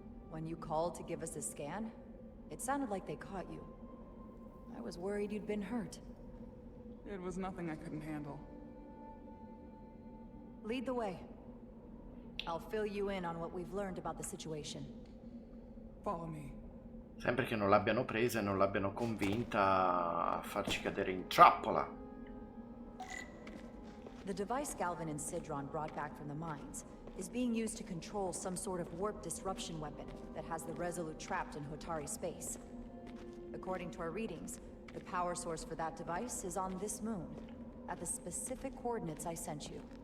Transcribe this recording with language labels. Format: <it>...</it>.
<en>When you called to give us a scan, it sounded like they caught you. I was worried you'd been hurt. It was nothing I couldn't handle. Lead the way. I'll fill you in on what we've learned about the situation. Follow me.</en> <it>Sempre che non l'abbiano presa e non l'abbiano convinta a farci cadere in trappola.</it> <en>The device Galvin and Sidron brought back from the mines is being used to control some sort of warp disruption weapon that has the Resolute trapped in Hotari space. According to our readings, the power source for that device is on this moon, at the specific coordinates I sent you.</en>